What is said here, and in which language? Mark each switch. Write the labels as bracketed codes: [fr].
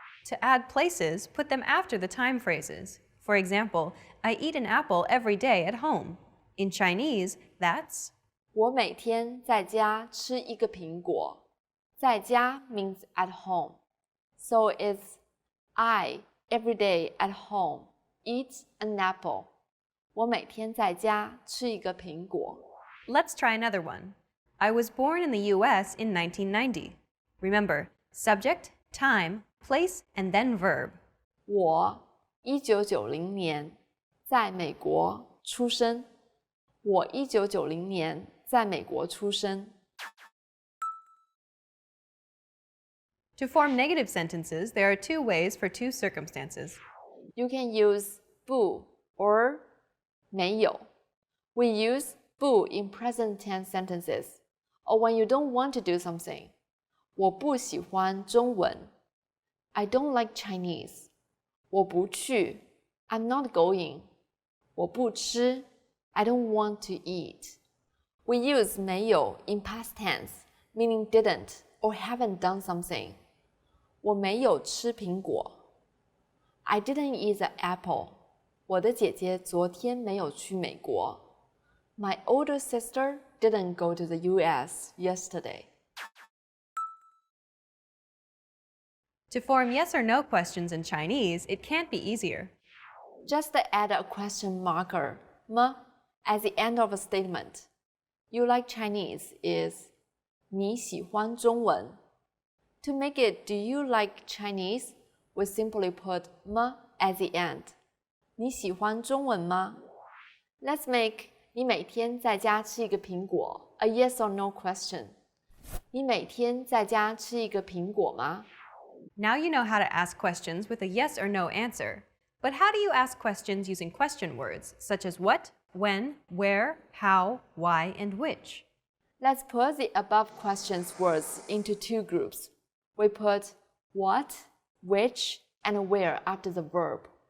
[en] To add places, put them after the time phrases. For example, I eat an apple every day at home. In Chinese, that's [zh] 我每天在家吃一个苹果在家 [en] means at home. So it's I every day at home eat an apple. [zh] 我每天在家吃一个苹果。 [en] Let's try another one. I was born in the US in 1990. Remember, subject, time, place, and then verb. [zh] 我1990年在美国出生。我1990年在美国出生。 [en] To form negative sentences, there are two ways for two circumstances. You can use 不 or 没有。 We use 不 in present tense sentences, or when you don't want to do something. [zh] 我不喜欢中文。 [en] I don't like Chinese. [zh] 我不去。 [en] I'm not going. [zh] 我不吃。 [en] I don't want to eat. We use 没有 in past tense, meaning didn't or haven't done something. [zh] 我没有吃苹果。 [en] I didn't eat the apple. [zh] 我的姐姐昨天没有去美国。 [en] My older sister didn't go to the US yesterday. To form yes or no questions in Chinese, it can't be easier. Just add a question marker, 么 at the end of a statement. You like Chinese is [zh] 你喜欢中文。 [en] To make it do you like Chinese, we simply put 么 at the end. [zh] 你喜欢中文吗？ [en] Let's make [zh] 你每天在家吃一个苹果 [en] a yes or no question. [zh] 你每天在家吃一个苹果吗？ [en] Now you know how to ask questions with a yes or no answer. But how do you ask questions using question words, such as what, when, where, how, why, and which? Let's put the above questions words into two groups. We put what, which, and where after the verb.